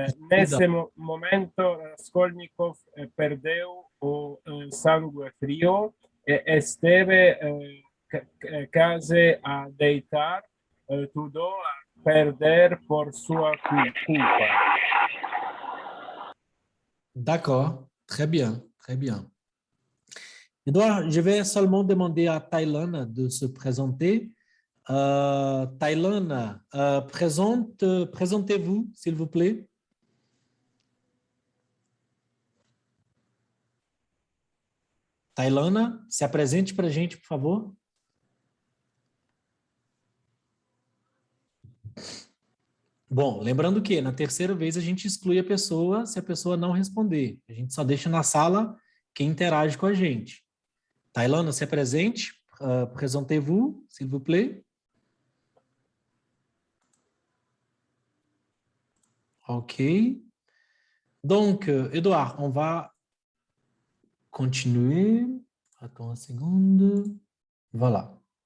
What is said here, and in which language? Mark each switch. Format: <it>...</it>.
<pt>Nesse momento, Raskolnikov perdeu o sangue frio e esteve quase a deitar, tudo a perder por sua culpa.</pt> <fr>D'accord, très bien, très bien. Edouard, je vais seulement demander à Tailana de se présenter. Tailana, présentez-vous, s'il vous plaît.</fr> <pt>Tailana, se apresente para a gente, por favor. Bom, lembrando que na terceira vez a gente exclui a pessoa se a pessoa não responder. A gente só deixa na sala quem interage com a gente. Tailana, se apresente.</pt> <fr>Présentez-vous, s'il vous plaît. OK. Donc, Edouard, on va continuer. Attends une seconde. Voilà.</fr>